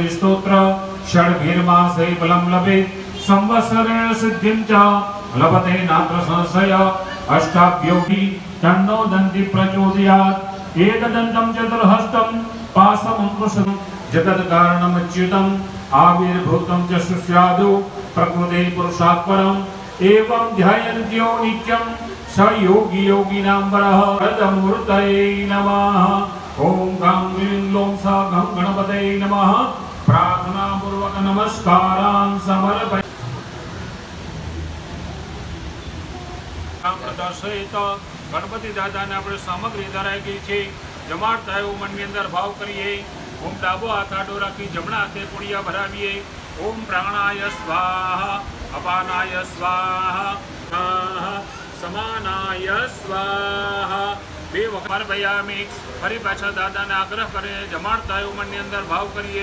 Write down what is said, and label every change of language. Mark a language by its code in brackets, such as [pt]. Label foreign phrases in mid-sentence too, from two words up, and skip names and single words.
[sa] स्तोत्र षड्भिर्मासे बलं लभेत् संवत्सरेण सिद्धिं च लभते नात्र संशय अष्टाभ्योऽपि तन्नो दन्ति प्रचोदयात् एकदन्तं चतुर्हस्तं पाशमङ्कुशं जगत्कारणमच्युतम् आविर्भूतं च सुस्यादु प्रकृते पुरुषात् परम् एवं ध्यायन्त्यो नित्यं स योगी योगिनां वरः तदमूर्तये नमः। ओम गं ह्रीं लों सा गं गणपतये नमः। प्रार्थनापूर्वक नमस्कारान् समर्पयामि। [gu] પ્રદર્શિત ગણપતિ દાદાને આપણે સામગ્રી ધરાઈ ગઈ છે। જમાડતા એવું મનની અંદર ભાવ કરીએ। ઓમ ડાબો હાથ આડો રાખી જમણા હાથે પુડિયા ભરાવીએ। [sa] ओम प्राणाय स्वाहा अपानाय स्वाहा समानाय स्वाहा [gu] બે વખત ભયામી। ફરી પાછા દાદાને આગ્રહ કરે જમાડતા એવું મનની અંદર ભાવ કરીએ।